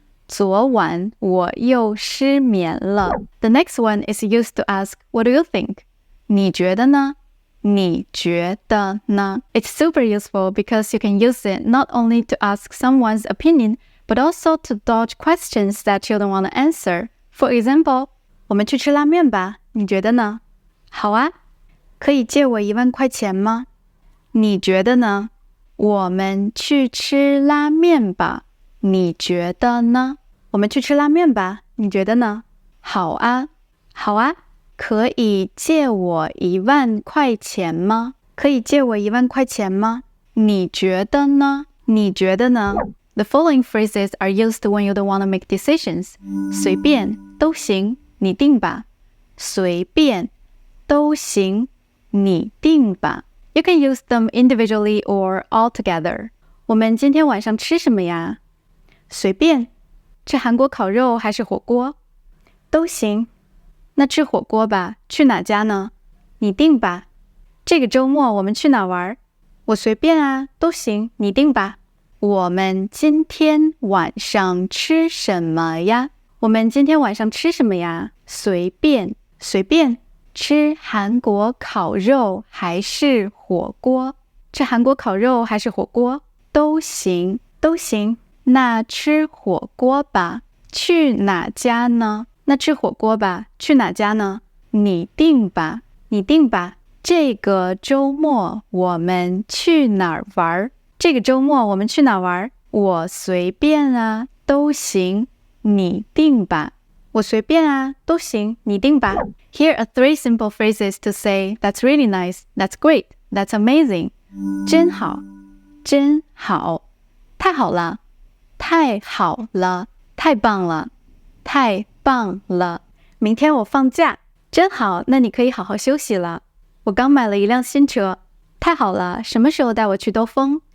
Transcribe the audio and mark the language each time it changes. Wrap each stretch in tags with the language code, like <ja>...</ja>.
<zh>昨晚我又失眠了。</zh> <en>The next one is used to ask, what do you think?</en> <zh>你觉得呢？你觉得呢？</zh> <en>It's super useful because you can use it not only to ask someone's opinion, but also to dodge questions that you don't want to answer. For example,</en> <zh>我们去吃拉面吧，你觉得呢？好啊，可以借我1万块钱吗？你觉得呢？我们去吃拉面吧，你觉得呢？我们去吃拉面吧，你觉得呢？好啊，好啊，可以借我1万块钱吗？可以借我1万块钱吗？你觉得呢？你觉得呢？</zh> <en>The following phrases are used when you don't want to make decisions.</en> <zh>随便，都行，你定吧。随便，都行，你定吧。</zh> <en>You can use them individually or all together.</en> <zh>我们今天晚上吃什么呀？随便，吃韩国烤肉还是火锅？都行。那吃火锅吧，去哪家呢？你定吧。这个周末我们去哪玩？我随便啊，都行，你定吧。我们今天晚上吃什么呀？我们今天晚上吃什么呀？随便，随便，吃韩国烤肉还是火锅？吃韩国烤肉还是火锅？都行，都行。那吃火锅吧，去哪家呢？那吃火锅吧，去哪家呢？你定吧，你定吧。这个周末我们去哪儿玩？这个周末我们去哪玩？我随便啊，都行，你定吧。我随便啊，都行，你定吧。</zh> <en>Here are 3 simple phrases to say, that's really nice, that's great, that's amazing.</en> <zh>真好，真好，太好了，太好了，太棒了，太棒了。明天我放假，真好，那你可以好好休息了。我刚买了1辆新车，太好了，什么时候带我去兜风？</zh>